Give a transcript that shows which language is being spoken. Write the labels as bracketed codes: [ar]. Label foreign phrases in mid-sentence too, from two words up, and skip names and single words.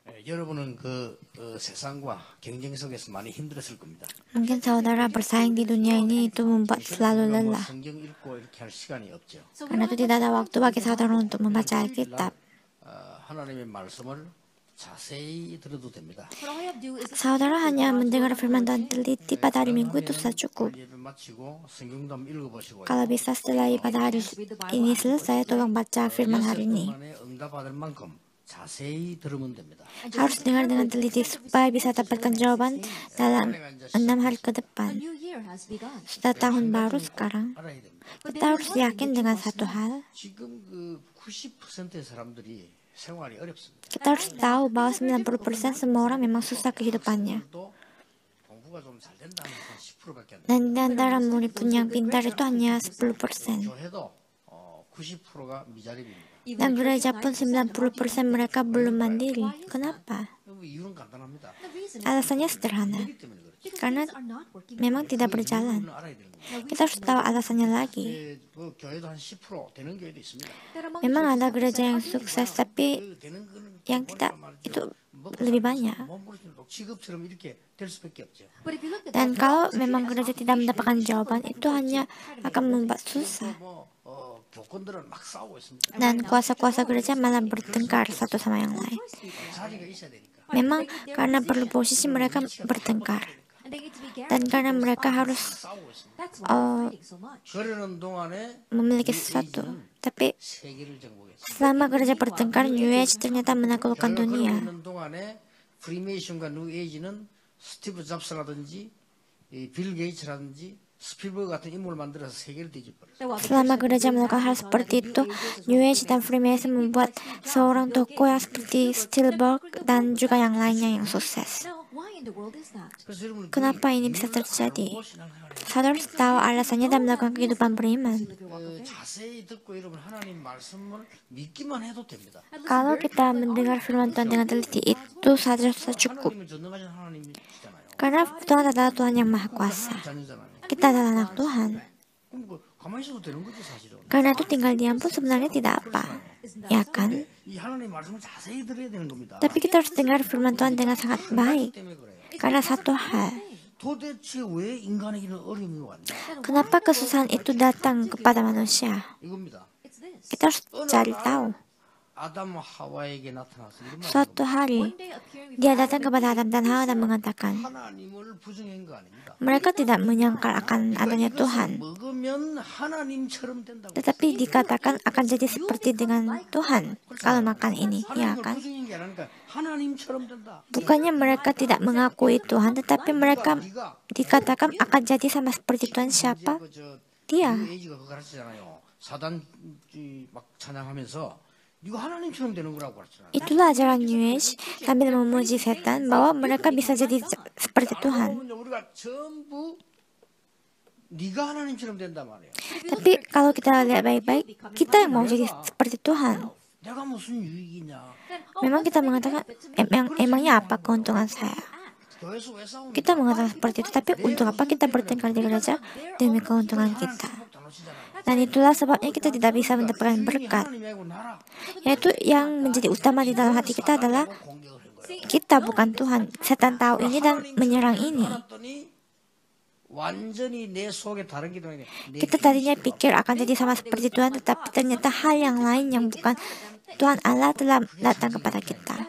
[ko] 여러분은 세상과 경쟁 속에서 많이 힘들었을 겁니다. [id] Mungkin saudara bersaing di dunia ini itu membuat selalu lelah. [ko] 성경 읽고 이렇게 할 시간이 없죠. [id] Karena itu tidak ada waktu bagi saudara untuk membaca Alkitab. [ko] 하나님의 말씀을 자세히 들어도 됩니다. [id] Saudara hanya mendengar firman Tuhan teliti pada hari Minggu itu sudah cukup. [ko] 예배 마치고 성경도 한번 읽어보시고 [id] Kalau bisa setelah ibadah hari ini selesai, tolong baca firman hari ini. [ko] 응답받을 만큼 자세히 들으면 됩니다. [id] Harus dengar dengan teliti supaya bisa dapatkan jawaban dalam 6 hari ke depan. Sudah tahun baru sekarang. [ko] 알아야 됩니다. [id] Kita harus yakin dengan satu hal. [ko] 지금 90%의 사람들이 생활이 어렵습니다. [id] Kita harus tahu bahwa 90% semua orang memang susah kehidupannya. [ko] 또 공부가 좀 잘 된다면 10%밖에 안 돼요. [id] Dan di antara murid-murid yang pintar itu hanya 10%. [ko] 교회도 90%가 미자립입니다. [id] Dan gereja pun 90% mereka belum mandiri. Kenapa? [ko] 이유는 간단합니다. [id] Alasannya sederhana. [ko] 그렇기 때문에 그렇죠. [id] Karena memang tidak berjalan. [ko] 이유는 알아야 되는 거예요. [id] Kita harus tahu alasannya lagi. [ko] 교회도 한 10% 되는 교회도 있습니다. [id] Memang ada gereja yang sukses, tapi [ko] 되는 거는 [id] yang tidak itu lebih banyak. [ko] 직업처럼 이렇게 될 수밖에 없죠. [id] Dan kalau memang gereja tidak mendapatkan jawaban, itu hanya akan membuat susah. [ko] 교권들은 막 싸우고 있습니다. [id] Dan kuasa-kuasa gereja malah bertengkar satu sama yang lain. [ko] 자리가 있어야 되니까. [id] Memang karena perlu posisi mereka bertengkar. Dan karena mereka harus [ko] 싸우고 있습니다. uh, 그러는 동안에 [id] memiliki sesuatu. Tapi [ko] 세계를 정복했습니다. [id] selama gereja bertengkar, New Age ternyata menaklukkan dunia. [ko] 그러는 동안에 프리메이션과 뉴 에이지는 스티브 잡스라든지 빌 게이츠라든지 스필버그 같은 인물을 만들어서 세계를 뒤집어버렸어요. [id] Selama gereja melakukan hal seperti itu, New Age dan Freemason membuat seorang tokoh yang seperti Spielberg dan juga yang lainnya yang sukses. [ko] 그래서 여러분 [id] Kenapa ini bisa terjadi? Saudara harus tahu alasannya dan melakukan kehidupan beriman. [ko] 자세히 듣고 여러분 하나님 말씀을 믿기만 해도 됩니다. [id] Kalau kita mendengar firman Tuhan dengan teliti, itu saja sudah cukup. [ko] 하나님은 전능하신 하나님이시잖아요. [id] Karena Tuhan adalah Tuhan yang Maha Kuasa. [ko] 자녀잖아요. [id] Kita adalah anak Tuhan. [ko] 그럼 가만히 있어도 되는 거지 사실은. [id] Karena itu tinggal diam pun sebenarnya tidak apa. Ya kan? [ko] 이 하나님 말씀을 자세히 들어야 되는 겁니다. [id] Tapi kita harus dengar firman Tuhan dengan sangat baik. [ko] 때문에 그래요. [id] Karena satu hal, [ko] 도대체 왜 인간에게는 어려움이 왔냐? [id] kenapa kesusahan itu datang kepada manusia? [ko] 이겁니다. [id] Kita harus cari tahu. [ko] 아담 하와에게 나타나서 이런 말 [id] Suatu hari, dia datang kepada Adam dan Hawa dan mengatakan, [ko] 하나님을 부정한 거 아닙니다. [id] mereka tidak menyangkal akan adanya Tuhan. [ko] 먹으면 하나님처럼 된다고. [id] Tetapi dikatakan akan jadi seperti dengan Tuhan kalau makan ini, ya [ko] 하나님을 [id] kan? [ko] 부정한 게 아니니까 하나님처럼 된다. [id] Bukannya mereka tidak mengakui Tuhan, tetapi mereka dikatakan akan jadi sama seperti Tuhan. Siapa? Dia. [ko] 에이지가 그거 가르치잖아요. 사단 막 찬양하면서 이거 하나님처럼 되는 거라고 가르치잖아요. [id] Itulah ajaran New Age sambil memuji setan bahwa mereka bisa jadi seperti Tuhan. [ko] 우리가 전부 네가 하나님처럼 된단 말이에요. [id] Tapi kalau kita lihat baik-baik, kita yang mau jadi seperti Tuhan. [ko] 내가 무슨 유익이냐? [id] Memang kita mengatakan, emangnya apa keuntungan saya? [ko] 교회에서 왜 싸우는 [id] Kita mengatakan seperti itu, tapi untuk apa kita bertengkar di gereja? Demi keuntungan kita. Dan itulah sebabnya kita tidak bisa mendapatkan berkat. Yaitu yang menjadi utama di dalam hati kita adalah kita bukan Tuhan. Setan tahu ini dan menyerang ini. Kita tadinya pikir akan jadi sama seperti Tuhan, tetapi ternyata hal yang lain yang bukan Tuhan Allah telah datang kepada kita.